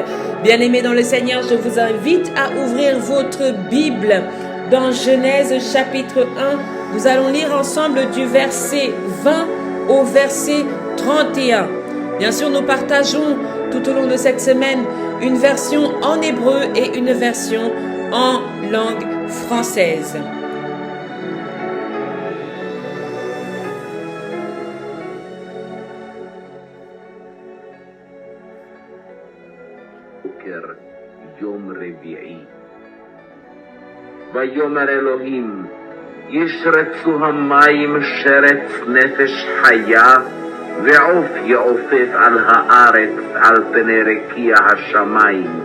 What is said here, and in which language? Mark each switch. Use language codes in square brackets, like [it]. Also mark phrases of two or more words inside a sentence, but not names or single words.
[fr] Bien-aimés dans le Seigneur, je vous invite à ouvrir votre Bible dans Genèse chapitre 1. Nous allons lire ensemble du verset 20 au verset 31. Bien sûr, nous partageons tout au long de cette semaine une version en hébreu et une version en langue française. [he] יום רביעי. ויאמר אלוהים, ישרצו המים שרץ נפש חיה, ועוף יעופף על הארץ על פני רקיע השמיים.